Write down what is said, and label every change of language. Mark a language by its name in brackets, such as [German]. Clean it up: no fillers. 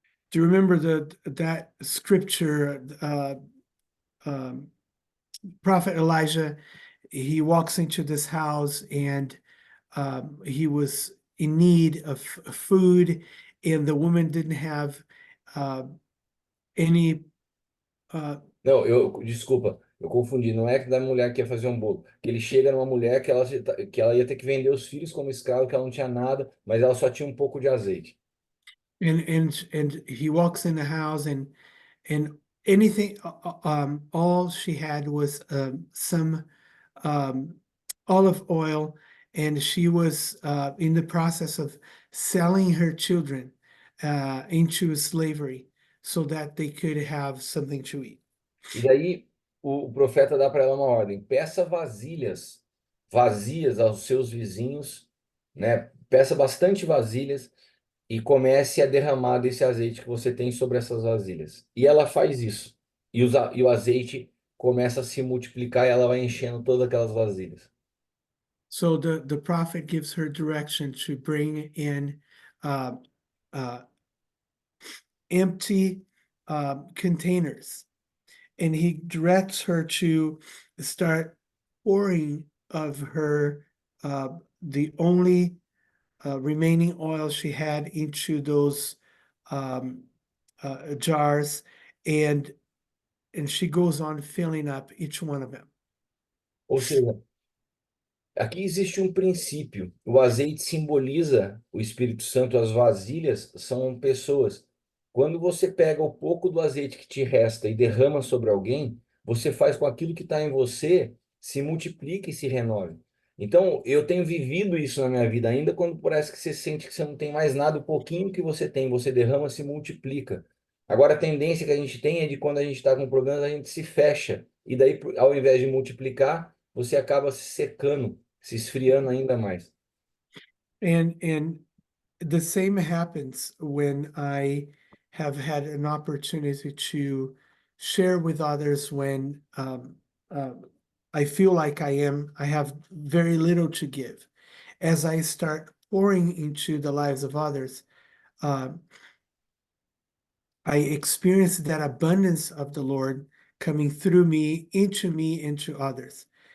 [English] Do you remember that scripture? Um, Prophet Elijah, he walks into this house and he was in need of food, and the woman didn't have uh, any. [Portuguese] Não, desculpa, eu confundi. Não é que da mulher que ia fazer um bolo. Que ele chega numa mulher que ela ia ter que vender os filhos como escravo, que ela não tinha nada, mas ela só tinha um pouco de azeite. [English] And he walks in the house and anything all she had was some um, olive oil, and she was in the process of selling her children into slavery so that they could have something to eat. [Portuguese] E daí o profeta dá para ela uma ordem: peça vasilhas vazias aos seus vizinhos, né? Peça bastante vasilhas e comece a derramar desse azeite que você tem sobre essas vasilhas. E ela faz isso. E o azeite começa a se multiplicar e ela vai enchendo todas aquelas vasilhas. [English] So the prophet gives her direction to bring in uh, uh, empty containers, and he directs her to start pouring of her the only remaining oil she had into those um, jars, and she goes on filling up each one of them. [Portuguese] Ou seja, aqui existe um princípio. O azeite simboliza o Espírito Santo, as vasilhas são pessoas. Quando você pega o pouco do azeite que te resta e derrama sobre alguém, você faz com aquilo que está em você se multiplique e se renove. Então, eu tenho vivido isso na minha vida, ainda quando parece que você sente que você não tem mais nada, o pouquinho que você tem, você derrama, se multiplica. Agora, a tendência que a gente tem é de quando a gente está com problemas, a gente se fecha. E daí, ao invés de multiplicar, você acaba se secando, se esfriando ainda mais. [English] And the same happens when I have had an opportunity to share with others when uh, I feel like I have very little to give. As I start pouring into the lives of others, uh, I experience that abundance of the Lord coming through me, into others.